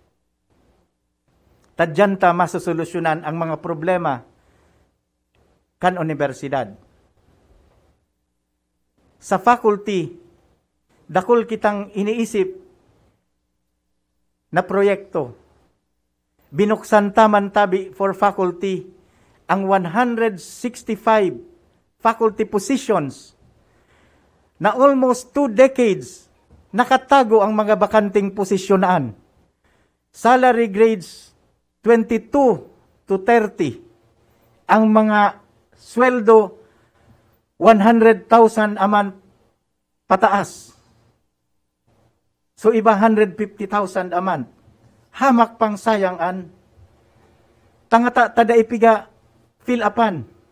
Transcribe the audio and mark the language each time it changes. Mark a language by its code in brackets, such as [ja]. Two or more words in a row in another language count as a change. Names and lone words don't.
[bik] Tadyan ta masosolusyonan ang mga problema kan universidad. Sa faculty, dakol kitang iniisip na proyekto. Binuksan taman tabi [en] for faculty [bik] ang 165 [en] faculty positions [bik] na [en] almost 2 decades [bik] nakatago ang mga bakanting posisyonan. [en] Salary grades 22 to 30. [bik] Ang mga sweldo 100,000 [en] a month [bik] pataas. So iba 150,000 [en] a month. [bik] Hamak pang sayangan. Tangata tada ipiga fill upan.